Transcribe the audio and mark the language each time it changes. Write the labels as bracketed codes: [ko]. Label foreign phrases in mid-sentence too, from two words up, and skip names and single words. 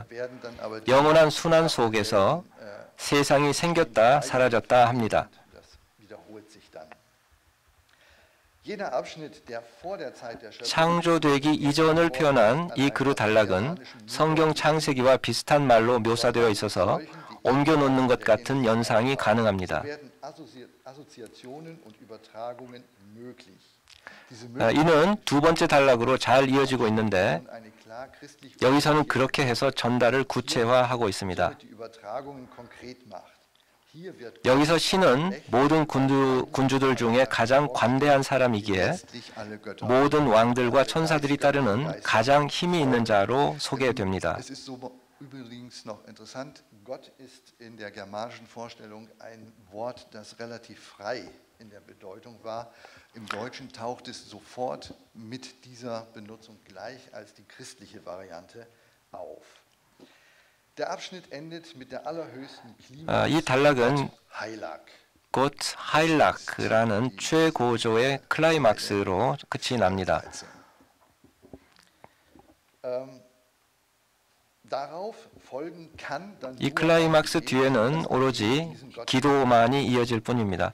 [ko] 영원한 순환 속에서 세상이 생겼다 사라졌다 합니다. 창조되기 이전을 표현한 이 그루 단락은 성경 창세기와 비슷한 말로 묘사되어 있어서 옮겨놓는 것 같은 연상이 가능합니다. [de] Assoziationen und Übertragungen möglich. [ko] 이는 두 번째 단락으로 잘 이어지고 있는데 여기서는 그렇게 해서 전달을 구체화하고 있습니다. 여기서 신은 모든 군주들 중에 가장 관대한 사람이기에 모든 왕들과 천사들이 따르는 가장 힘이 있는 자로 소개됩니다. [de] Übrigens noch interessant, Gott ist in der germanischen Vorstellung ein Wort, das relativ frei in der Bedeutung war. Im Deutschen taucht es sofort mit dieser Benutzung gleich als die christliche Variante auf. Der Abschnitt endet mit der allerhöchsten [ko] 이 단락은 [de] Heilag. [ko] 곧 하일락라는 최고조의 클라이막스로 끝이 납니다. 이 클라이막스 뒤에는 오로지 기도만이 이어질 뿐입니다.